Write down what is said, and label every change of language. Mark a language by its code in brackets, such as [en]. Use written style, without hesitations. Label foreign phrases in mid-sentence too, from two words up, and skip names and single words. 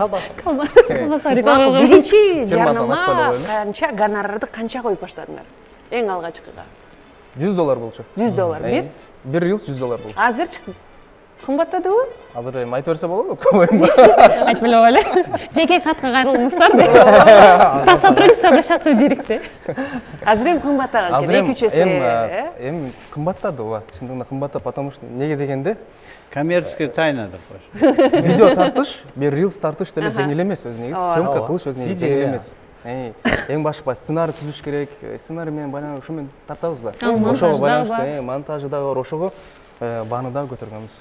[ky] Колбаса реклама. Биринчи Фирмадан жарнама айтпай эле канча гонорарды канча коюп баштадыңар? Эң алгачкыга. $100 болчу. $100. Бир рилс $100 болчу. Азырчы кымбаттадыбы? Азыр эми айтып берсе болобу? Койм. Айтпай эле. Жеке катка кайрылыңыздар. [ru] По сотрудничеству обращаться в директе. [ky] Азыр эми кымбаттаган экен, 2-3 эсе. Эми кымбаттады, ооба. Чындыгында кымбаттады, [ru] потому что [ky] неге дегенде [ru] Коммерческая тайна [ky] деп коюш. видео тартыш, бир рилс тартыш деле жеңил эмес өз негизи. Съемка кылыш өз негизи жеңил эмес. Эң башкы сценарий түзүш керек. Сценарий менен баягы ошо менен тартабыз да. Ошого байланыштуу монтажы дагы бар. Ошого бааны дагы көтөргөнбүз.